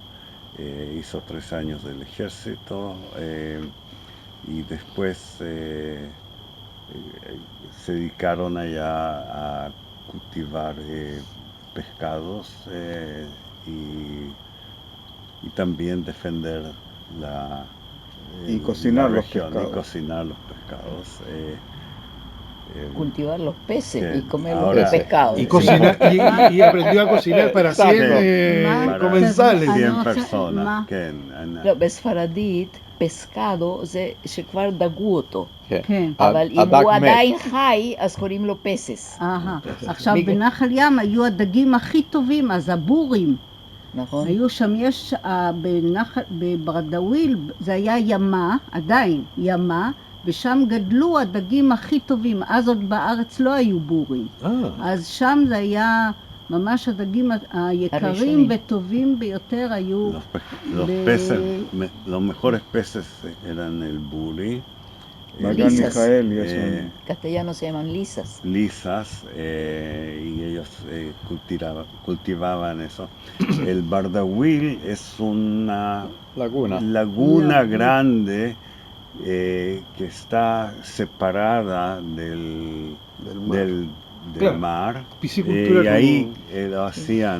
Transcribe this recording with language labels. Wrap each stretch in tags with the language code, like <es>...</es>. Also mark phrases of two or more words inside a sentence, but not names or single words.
<es>Hizo 3 años del ejército y después se dedicaron allá a cultivar pescados y también defender y cocinar los región, pescados. y cocinar los pescados. Cultivar los peces y comer los pescados. Y cocinar, y aprendió a cocinar para 100 comensales. 100 personas.</es> <he>בספרדית, פסקדו זה שכבר דגו אותו. כן. אבל אם הוא עדיין חי, אז קוראים לו פסס. עכשיו בנחל ים היו הדגים הכי טובים, אז הבורים. נכון. היו שם, יש בברדאוויל, זה היה ימה, עדיין ימה, ושם גדלו הדגים הכי טובים. אז עוד בארץ לא היו בורים. אז שם זה היה ממש הדגים היקרים וטובים ביותר היו...</he> <es>Los mejores peces eran el buri. Lisas. Castellanos se llaman lisas. Lisas, y ellos cultivaban eso. El Bardawil es una laguna grande que está separada del mar, y ahí lo hacían.</es>